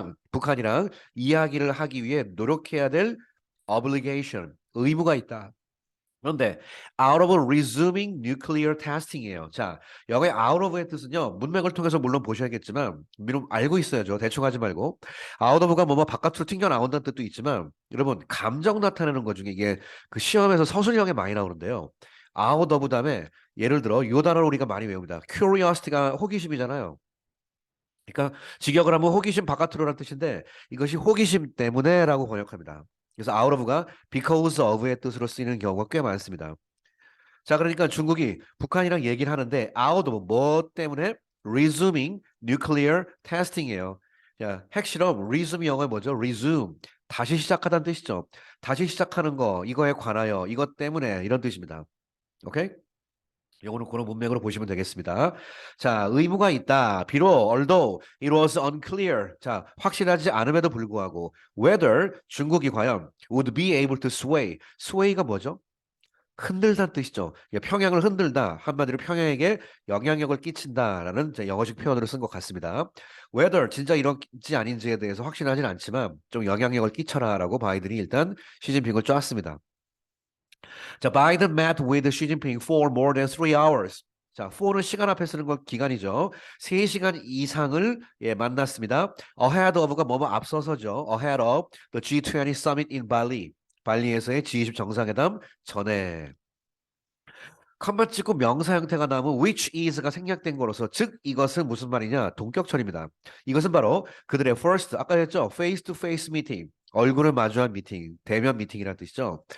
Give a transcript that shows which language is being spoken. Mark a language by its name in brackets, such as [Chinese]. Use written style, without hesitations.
[Korean] 북한이랑 이야기를 하기 위해 노력해야 될 obligation, 의무가 있다. 그런데 [English] out of resuming nuclear testing이에요. [Korean] 자, 여기 out of의 뜻은요. 문맥을 통해서 물론 보셔야겠지만 미리 알고 있어야죠. 대충 하지 말고. out of가 뭐뭐 바깥으로 튕겨 나온다는 뜻도 있지만 여러분 감정 나타내는 것 중에 이게 그 시험에서 서술형에 많이 나오는데요. out of 다음에 예를 들어 이 단어를 우리가 많이 외웁니다. curiosity가 호기심이잖아요. 그러니까 직역을 하면 호기심 바깥으로라는 뜻인데 이것이 호기심 때문에라고 번역합니다. 그래서 out of가 because of의 뜻으로 쓰이는 경우가 꽤 많습니다. 자, 그러니까 중국이 북한이랑 얘기를 하는데 out of 뭐 때문에 [English] resuming nuclear testing [Korean] 이에요. 자, 핵실험 resume 영어에 뭐죠? resume 다시 시작하다는 뜻이죠. 다시 시작하는 거 이거에 관하여 이것 때문에 이런 뜻입니다. 오케이? 요거는 그런 문맥으로 보시면 되겠습니다. 자, 의무가 있다. 비록 [English] although it was unclear. [Korean] 자, 확실하지 않음에도 불구하고 whether 중국이 과연 [English] would be able to sway [Korean] 가 뭐죠? 흔들다는 뜻이죠. 평양을 흔들다. 한마디로 평양에게 영향력을 끼친다라는 이제 영어식 표현으로 쓴 것 같습니다. whether 진짜 이런지 아닌지에 대해서 확신하진 않지만 좀 영향력을 끼쳐라라고 바이든이 일단 시진핑을 쪼았습니다. [English] 자, 바이든 met with Xi Jinping for more than 3 hours. [Korean] 자, for는 시간 앞에 쓰는 것 기간이죠. 3시간 이상을 만났습니다. ahead of가 뭐뭐 앞서서죠. [English] ahead of the G20 summit in Bali. [Korean] 발리에서의 G20 정상회담 전에. 컴마 찍고 명사 형태가 나오면 which is가 생략된 거로서 즉 이것은 무슨 말이냐 동격처리입니다. 이것은 바로 그들의 first 아까 했죠 [English] face to face meeting [Korean] 얼굴을 마주한 미팅 대면 미팅이라는 뜻이죠.